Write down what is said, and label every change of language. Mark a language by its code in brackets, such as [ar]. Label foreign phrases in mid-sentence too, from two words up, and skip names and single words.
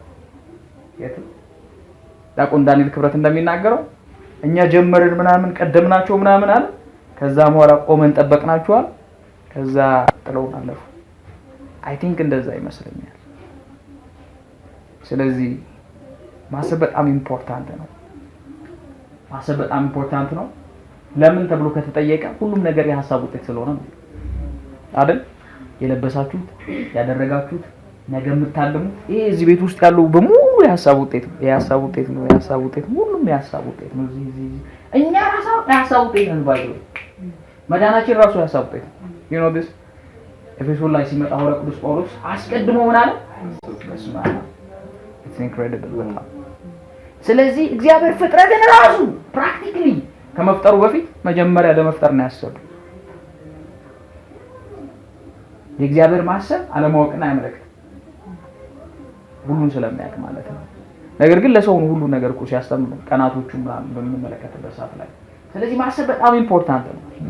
[am] የት ዳቆን ዳንኤል ክብረት እንደሚናገረው እኛ ጀመርን ምናምን ቀደምናቸው ምናምን አለ። ከዛ በኋላ ቆመን ጠበቅናቸዋል። ከዛ ጥለውን አለፉ። [en] I think [am] እንደዛ ይመስለኛል። ስለዚህ ማሰብ በጣም ኢምፖርታንት ነው። ማሰብ በጣም ኢምፖርታንት ነው። ለምን ተብሎ ከተጠየቀ ሁሉም ነገር የሐሳብ ውጤት ስለሆነ ነው አይደል? የለበሳችሁት ያደረጋችሁት ነገ የምታልሙ ይሄ እዚህ ቤት ውስጥ ያለው በሙሉ የሐሳብ ውጤት ነው። የሐሳብ ውጤት ነው። የሐሳብ ውጤት ሁሉም የሐሳብ ውጤት ነው። እዚህ እኛ ራሳው የሐሳብ ውጤት ነው ባይዘው መዳናችን ራሱ የሐሳብ ውጤት ነው። [en] you know this [am] ኤፌሶን ላይ ሲመጣ ሐዋርያው ቅዱስ ጳውሎስ አስቀድሞ ምን አለ? [en] it's incredible [am] በጣም። ስለዚህ እግዚአብሔር ፍጥረትን ራሱ ፕራክቲካሊ ከመፍጠሩ በፊት መጀመሪያ ለመፍጠር ነው ያሰበው። የእግዚአብሔር ማሰብ አለማወቅን አይመለከትም ሁሉን ስለሚያውቅ ማለት ነው። ነገር ግን ለሰው ሁሉ ነገር እኮ ሲያስተምር ቀናቶቹን በምንመለከትበት ሰዓት ላይ ስለዚህ ማሰብ በጣም ኢምፖርታንት ነው።